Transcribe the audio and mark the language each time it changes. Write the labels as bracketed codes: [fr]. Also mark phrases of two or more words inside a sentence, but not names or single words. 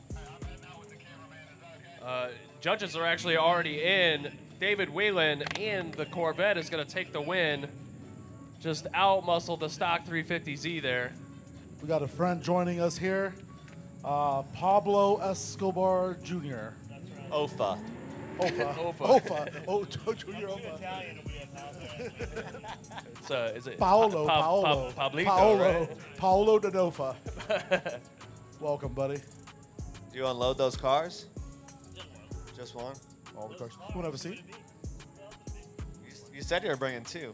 [en] Judges are actually already in. David Whelan and the Corvette is going to take the win. Just out-muscled the stock 350Z there. We got a friend joining us here, Pablo Escobar Jr. OFA. Ofa. Ofa. Ofa. Oh, Junior Ofa. Is it Paolo. Pablito, Paolo. right? Paolo Danofa. Welcome, buddy. Do you unload those cars? Just one? All the cars. You want to have a seat? You said you were bringing two.